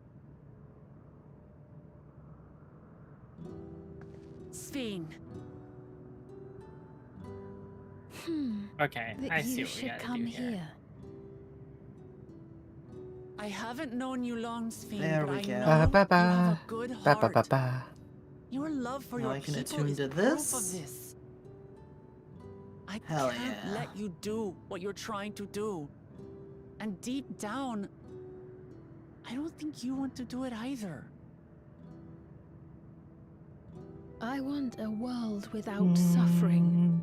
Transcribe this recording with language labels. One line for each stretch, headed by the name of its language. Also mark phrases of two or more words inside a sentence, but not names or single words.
English: Sphene. Okay, I That see you what we should gotta come do here. here. I haven't known you long, Sphene, There but we I go. know Ba, ba, you have ba. a good Ba, ba, ba, heart. ba. Your love for Now your I can people attune is to proof this. of this. I Hell can't yeah. let you do what you're trying to do. And deep down, I don't think you want to do it either. I want a world without suffering.